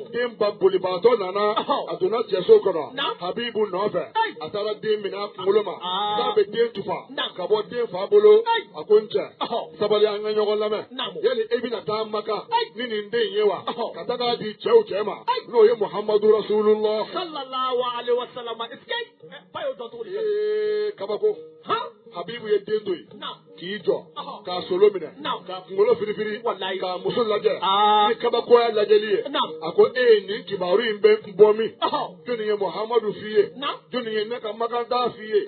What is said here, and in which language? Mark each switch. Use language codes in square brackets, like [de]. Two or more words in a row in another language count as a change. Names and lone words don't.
[bm] den ba bolibaatɔ nana Ɔhɔ. a donna cɛso kɔnɔ Naam. habibu nɔfɛ Ayi. a taara den minɛ a kunkolo ma Ah. k'a bɛ den tufa Naam. ka bɔ den fa bolo Ayi. a ko n cɛ Ɔhɔ. sabali an ka ɲɔgɔn lamɛn Naam. yali e bɛna taa maka Ayi. ni nin den ye wa Ɔhɔ. ka taga di cɛw cɛ ma Ayi. n'o ye muhamadu rasulullah [ar] صلى الله عليه وسلم. [bm] Escape. Ba y'o dɔn cogo di. kabako Han. habibu ye den to yen Naam. k'i jɔ Ɔhɔ. k'a solo minɛ Naam. k'a kunkolo firifiri Wallahi. k'a muso lajɛ Ah. ni kabakoya lajɛli ye Naam. a ko e ye nin kibaru in bɛ bɔ min Ɔhɔ. jɔnni ye muhamadu f'i ye Naam. jɔnni ye ne ka makanta f'i ye